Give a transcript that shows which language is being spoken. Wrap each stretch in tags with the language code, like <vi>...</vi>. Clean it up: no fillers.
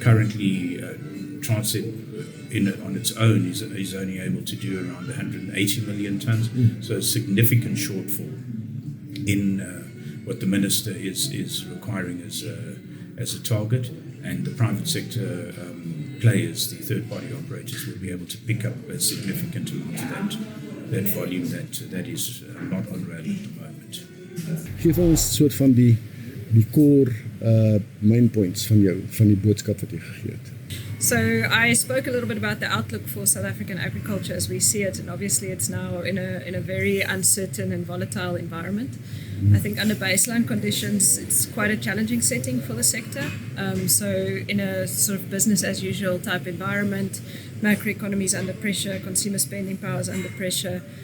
<en>Currently, Transnet on its own is only able to do around 180 million tonnes, so a significant shortfall in what the Minister is requiring as a target, and the private sector players, the third-party operators, will be able to pick up a significant amount of that volume that is not on rail at the moment.</en> <af>Geef ons soort van die</af> <en>core main points</en> <af>van die boodskap wat jy gegee het.</af> <en>So I spoke a little bit about the outlook for South African agriculture as we see it, and obviously it's now in a very uncertain and volatile environment. I think under baseline conditions, it's quite a challenging setting for the sector. So in a sort of business as usual type environment, macroeconomy is under pressure, consumer spending power is under pressure.</en>